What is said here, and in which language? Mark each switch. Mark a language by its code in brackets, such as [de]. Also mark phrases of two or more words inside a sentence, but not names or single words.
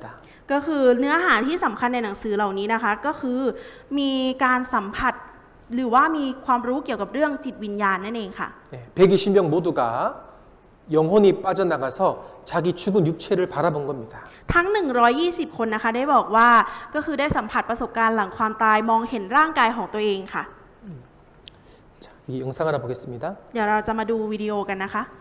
[th] ก็คือเนื้อหาที่สำคัญในหนังสือเหล่านี้นะคะก็คือมีการสัมผัสหรือว่ามีความรู้เกี่ยวกับเรื่องจิตวิญญาณนั่นเองค่ะ [ko] 120명 모두가 영혼이 빠져나가서 자기 죽은 육체를 바라본 겁니다. [th] ทั้ง120คนนะคะได้บอกว่าก็คือได้สัมผัสประสบการณ์หลังความตายมองเห็นร่างกายของตัวเองค่ะ [ko] 자, 이 영상 하나 보겠습니다. [th] เดี๋ยวเราจะมาดูวิดีโอกันนะคะ